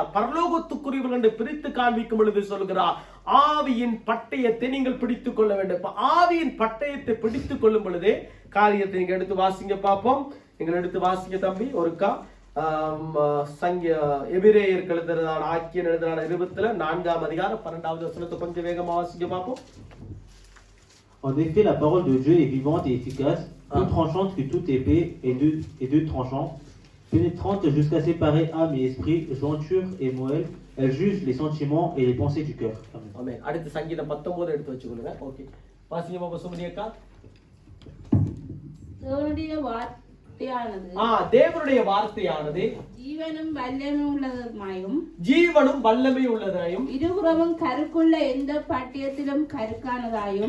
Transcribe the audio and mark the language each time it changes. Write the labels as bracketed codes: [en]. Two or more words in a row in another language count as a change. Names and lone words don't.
[ta] பரலோகத்துக்குரியவர்கள் என்று பிரித்து காண்பிக்கும் பொழுது சொல்கிறார், ஆவியின் பட்டயத்தை நீங்கள் பிடித்துக் கொள்ள வேண்டும். ஆவியின் பட்டயத்தை பிடித்துக் கொள்ளும் பொழுது காரியத்தை நீங்க எடுத்து வாசிங்க பார்ப்போம். நீங்கள் எடுத்து வாசிங்க தம்பி. ஒருக்கா எபிரேயருக்கு எழுதுறதான ஆக்கியன் எழுதுறான 24ஆம் அதிகாரம் 12வது வசனத்தை கொஞ்சம் வேகமா வாசிங்க பார்ப்போம். [fr] En effet, la parole de Dieu est vivante et efficace, plus tranchante que toute épée et deux tranchants, pénétrante jusqu'à séparer âme et esprit, jointure et moelle. Elle juge les sentiments et les pensées du cœur. Amen. [ta] அடுத்து சங்கீதம் 19 எடுத்து வச்சுக்கொள்ளுங்க. ஓகே, வாசிங்க பாப்பா சுமதியக்கா. தேவனுடைய வார்த்தையானது ஜீவனும் வல்லமை உள்ளதாயும் இருபுறமும் கருக்குள்ள எந்த பட்டயத்திலும் கருக்கானதாயும்,